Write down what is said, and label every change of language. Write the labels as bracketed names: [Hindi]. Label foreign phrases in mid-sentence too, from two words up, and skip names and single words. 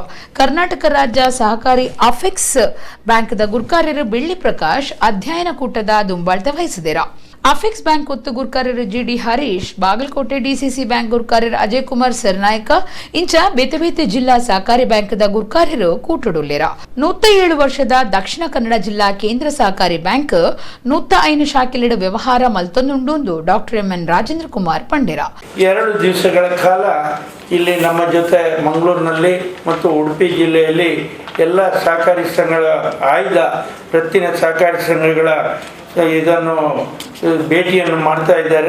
[Tulu] ಕರ್ನಾಟಕ ರಾಜ್ಯ ಸಹಕಾರಿ ಅಫೆಕ್ಸ್ ಬ್ಯಾಂಕ್ದ ಗುರ್ಕಾರ್ಯರು ಬೆಳ್ಳಿ ಪ್ರಕಾಶ್ ಅಧ್ಯಯನ ಕೂಟದ ದುಂಬಾಳ್ತೆ ವಹಿಸಿದೇರ. ಅಫೆಕ್ಸ್ ಬ್ಯಾಂಕ್ ಒತ್ತು ಗುರ್ಕಾರ್ಯರು ಜಿಡಿ ಹರೀಶ್, ಬಾಗಲಕೋಟೆ ಡಿಸಿಸಿ ಬ್ಯಾಂಕ್ ಗುರ್ಕಾರ್ಯರು ಅಜಯ್ ಕುಮಾರ್ ಸರ್ನಾಯಕ ಇಂಚ ಬೇತೆ ಬೇತೆ ಜಿಲ್ಲಾ ಸಹಕಾರಿ ಬ್ಯಾಂಕ್ದ ಗುರ್ಕಾರ್ಯರು ಕೂಟುಡುಲ್ಲೇರ. 107 ವರ್ಷದ ದಕ್ಷಿಣ ಕನ್ನಡ ಜಿಲ್ಲಾ ಕೇಂದ್ರ ಸಹಕಾರಿ ಬ್ಯಾಂಕ್ 105 ಶಾಖೆಲಿಡ ವ್ಯವಹಾರ ಮಲ್ತೊಂದುಂಡು ಡಾಕ್ಟರ್ ಎಂ.ಎನ್. ರಾಜೇಂದ್ರ ಕುಮಾರ್ ಪಂಡೇರ [Kannada] 2 ದಿವಸಗಳ ಕಾಲ ಇಲ್ಲಿ ನಮ್ಮ ಜೊತೆ ಮಂಗಳೂರಿನಲ್ಲಿ ಮತ್ತು ಉಡುಪಿ ಜಿಲ್ಲೆಯಲ್ಲಿ ಎಲ್ಲ ಸಹಕಾರಿ ಸಂಘಗಳ ಆಯ್ದ ಪ್ರತಿನ ಸಹಕಾರಿ ಸಂಘಗಳ ಇದನ್ನು ಭೇಟಿಯನ್ನು ಮಾಡ್ತಾ ಇದ್ದಾರೆ.